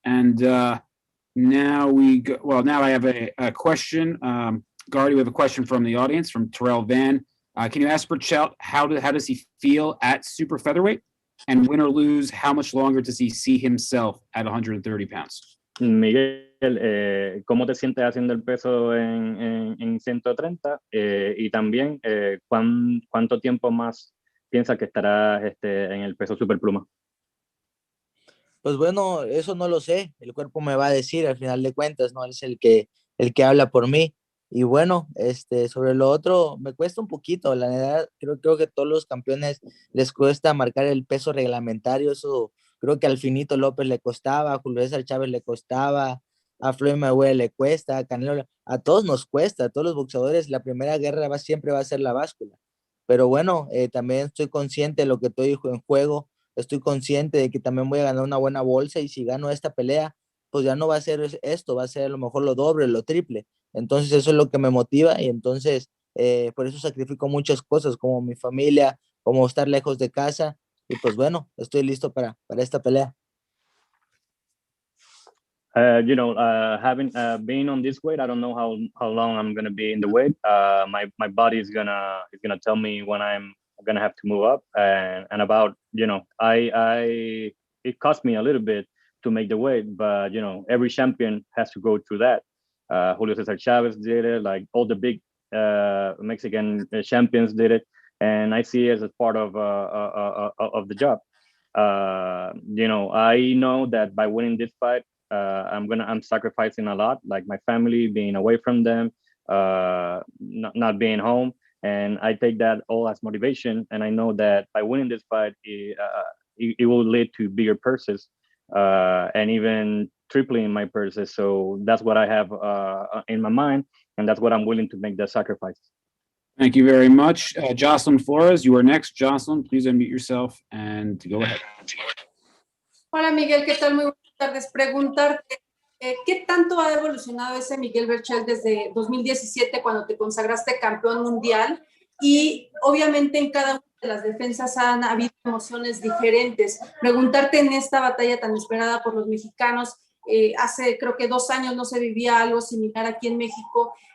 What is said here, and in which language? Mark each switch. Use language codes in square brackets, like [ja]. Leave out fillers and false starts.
[en] And now I have a question. Gardy, we have a question from the audience from Terrell Van. Can you ask Berchelt how does he feel at super featherweight? And win or lose, how much longer does he see himself at 130 pounds? [es] Miguel, ¿cómo te sientes haciendo el peso en 130? Y también, ¿cuánto tiempo más piensas que estarás en el peso superpluma? Pues bueno, eso no lo sé. El cuerpo me va a decir al final de cuentas, ¿no? Él es el que habla por mí. Y bueno, sobre lo otro, me cuesta un poquito, la verdad, creo que todos los campeones les cuesta marcar el peso reglamentario, eso Creo que al Finito López le costaba, a Julio César Chávez le costaba, a Floyd Mayweather le cuesta, a Canelo, a todos nos cuesta, a todos los boxeadores, la primera guerra siempre va a ser la báscula. Pero bueno, también estoy consciente de lo que estoy en juego, estoy consciente de que también voy a ganar una buena bolsa, y si gano esta pelea, pues ya no va a ser esto, va a ser a lo mejor lo doble, lo triple. Entonces eso es lo que me motiva, y entonces por eso sacrifico muchas cosas, como mi familia, como estar lejos de casa, y pues bueno, estoy listo para esta pelea. [en] Having been on this weight, I don't know how long I'm gonna be in the weight. My body is gonna tell me when I'm gonna have to move up, and about I it cost me a little bit to make the weight, but every champion has to go through that. Julio Cesar Chavez did it, like all the big Mexican champions did it, and I see it as a part of the job. I know that by winning this fight, I'm sacrificing a lot, like my family, being away from them, not being home, and I take that all as motivation. And I know that by winning this fight, it will lead to bigger purses, and even tripling my purses. So that's what I have in my mind, and that's what I'm willing to make the sacrifice. Thank you very much. Jocelyn Flores, you are next. Jocelyn, please unmute yourself and go ahead. [es] Hola Miguel, ¿qué tal? Muy buenas tardes. Preguntarte, ¿qué tanto ha evolucionado ese Miguel Berchelt desde 2017 cuando te consagraste campeón mundial? Y obviamente en cada una de las defensas han habido emociones diferentes. Preguntarte en esta batalla tan esperada por los mexicanos, hace creo que 2 años no se vivía algo similar aquí en México.